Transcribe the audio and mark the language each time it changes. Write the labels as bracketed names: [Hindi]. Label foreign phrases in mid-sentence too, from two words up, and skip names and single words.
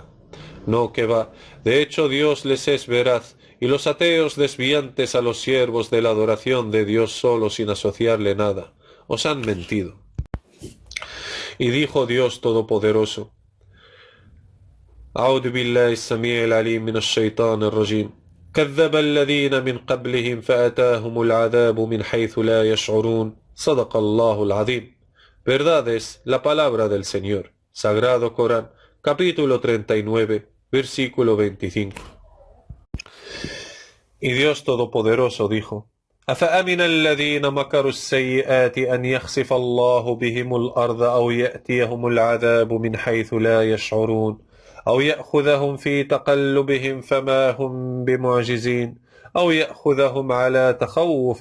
[Spanish] No, que va, de hecho Dios les es veraz, y los ateos desviantes a los siervos de la adoración de Dios solo sin asociarle nada, os han mentido. Y dijo Dios Todopoderoso, [Arabic] أعوذ بالله السميع العليم من الشيطان الرجيم كذب الذين من قبلهم فأتاهم العذاب من حيث لا يشعرون صدق الله العظيم. [Spanish] Verdad es la palabra del Señor. Sagrado Corán, capítulo 39, versículo 25. Y Dios Todopoderoso dijo, [Arabic] أفأمن الذين مكروا السيئات أن يخسف الله بهم الأرض أو يأتيهم العذاب من حيث لا يشعرون أو يأخذهم في تقلبهم فما هم بمعجزين أو يأخذهم على تخوف